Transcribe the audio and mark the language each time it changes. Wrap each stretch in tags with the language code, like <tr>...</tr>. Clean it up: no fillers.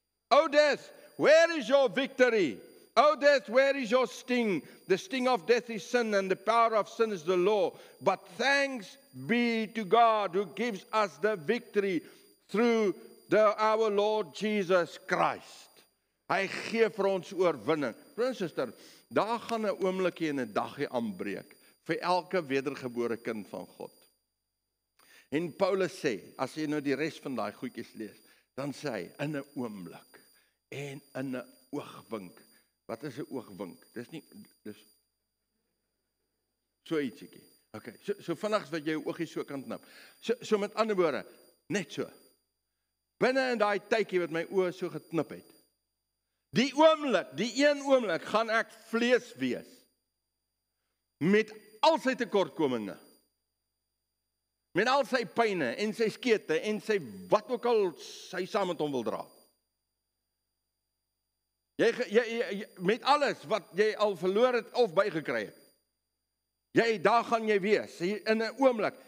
<en>O death, where is your victory? O death, where is your sting? The sting of death is sin, and the power of sin is the law. But thanks be to God who gives us the victory through our Lord Jesus Christ.</en> <af>Hy gee vir ons oorwinning. Broers en susters, daar gaan 'n oomblikie en 'n dagie aanbreek vir elke wedergebore kind van God. En Paulus sê, as jy nou die res van daai goedjies lees, dan sê hy, in 'n oomblik en in 'n oogwink. Wat is 'n oogwink? Dis so ietsiekie. Okay, so vinnig wat jy jou oogie so kan knip. So met ander woorde, net so. Binne in daai tydjie wat my oë so geknip het. Die een oomblik gaan ek vlees wees. Met al sy tekortkominge. Met al sy pyne en sy skete en sy wat ook al sy saam met hom wil dra. Jy met alles wat jy al verloor het of bygekry het. Daar gaan jy wees, in 'n oomblik.</af>